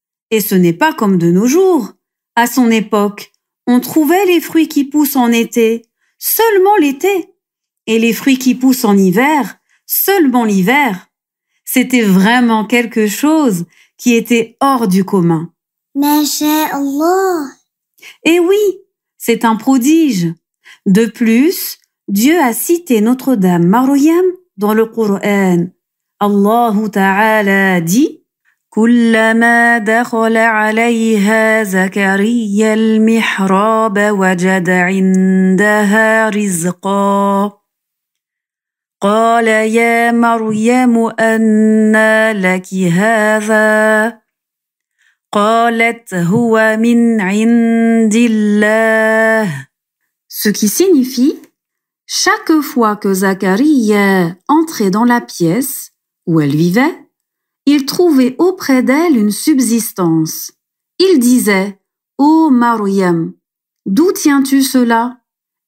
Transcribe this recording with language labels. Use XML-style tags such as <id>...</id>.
<fr>Et ce n'est pas comme de nos jours. À son époque, on trouvait les fruits qui poussent en été seulement l'été et les fruits qui poussent en hiver seulement l'hiver. C'était vraiment quelque chose qui était hors du commun. Masha'Allah. Et oui, c'est un prodige. De plus, Dieu a cité Notre-Dame Maryam dans le Coran.</fr> <ar>Allah Ta'ala</ar> <fr>dit</fr> <ar>كلما دخل عليها زكريا المحراب وجد عندها رزقا قال يا مريم أنى لك هذا قالت هو من عند الله.</ar> <fr>Ce qui signifie, chaque fois que Zacharia entrait dans la pièce où elle vivait, il trouvait auprès d'elle une subsistance. Il disait « Ô Maryam, d'où tiens-tu cela ?»</fr>